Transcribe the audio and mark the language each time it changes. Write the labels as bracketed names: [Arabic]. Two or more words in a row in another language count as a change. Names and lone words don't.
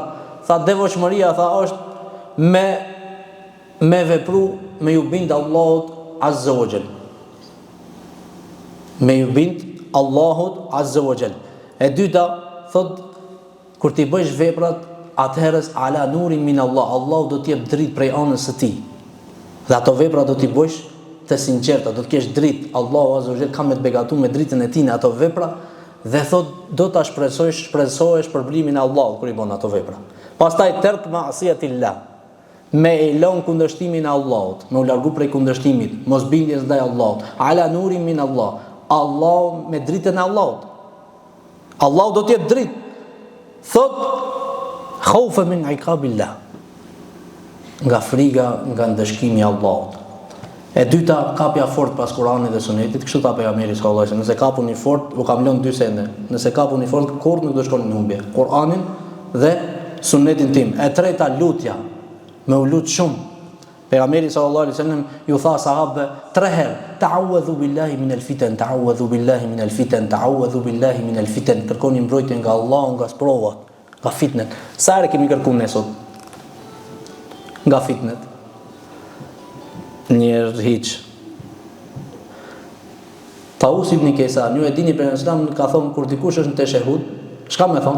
[Albanian] Tha devotshmëria është me vepru me ju bind Allahut [Arabic] عز وجل. [Albanian] Me ju bind Allahut [Arabic] عز وجل. [Albanian] E dyta thot kur ti bësh veprat atëherës [Arabic] على نور من الله, [Albanian] Allahu do të jep dritë prej anës së tij. Dhe ato vepra do t'i bësh të sinqerta, do të kesh dritë. Allahu [Arabic] عز وجل [Albanian] ka me të begatuar me dritën e tij në ato vepra dhe thot do ta shpresohesh përblimin e Allahut kur i bën ato vepra. Pastaj [Arabic] ترك معصية الله. [Albanian] Me e lën kundërshtimin e Allahut, me u largu prej kundërshtimit, mos bindjes ndaj Allahut. [Arabic] على نور من الله. [Albanian] Allah me dritën e Allahut. Allahu do të jep dritë. [Arabic] Thot خوفا من عقاب الله. [Albanian] Nga frika nga ndëshkimi i Allahut. E dyta kapja fort pas Kuranit dhe Sunetit, kështu tha pejgamberi [Arabic] صلى الله عليه وسلم, [Albanian] nëse kapuni fort, u kam lënë dy sende. Nëse kapuni fort, kurrë nuk do shkoni në humbje. Kur'anin dhe Sunetin tim. E treta lutja. Me u lut shumë. Pejgamberi [Arabic] صلى الله عليه وسلم [Albanian] ju tha sahabëve 3 herë, [Arabic] تعوذوا بالله من الفتن تعوذوا بالله من الفتن تعوذوا بالله من الفتن, ta'awwadhu billahi min al-fitan. [Albanian] Kërkoni mbrojtje nga Allahu nga sprovat, nga fitnet. Sa herë kemi kërkuar ne sot? Nga fitnet. Njerë hiq. Taus ibn Kaysan, ju e dini për Islam ka thonë kur dikush është në teshehud, çka më thon?